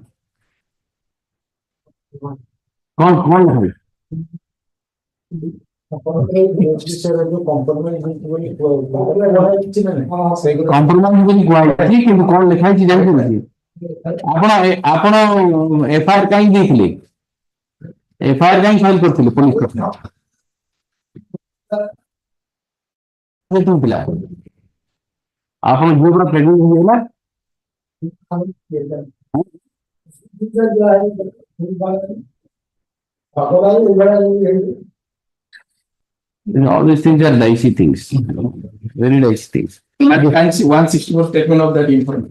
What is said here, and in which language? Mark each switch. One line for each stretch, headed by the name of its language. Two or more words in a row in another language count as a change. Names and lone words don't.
Odia: କଣ କଣ ଲେଖା ହେଇଛି କମ୍ପ୍ରମାଇଜ ବୋଲି କୁହାଯାଇଛି କିନ୍ତୁ କଣ ଲେଖା ହେଇଛି ଜାଣିଛନ୍ତି ଆପଣ ଆପଣ ଏଫଆଇଆର କାହିଁକି ଦେଇଥିଲେ ଏଫଆଇଆର କାହିଁକି ଫାଇଲ କରିଥିଲେ ପୋଲିସ ଥିଲା ଆପଣ ଝିଅ ପୁରା ପ୍ରେଗନେଣ୍ଟ ହେଇଗଲା
English: all these things are dicey things, very dicey things. And 164 statement of that information.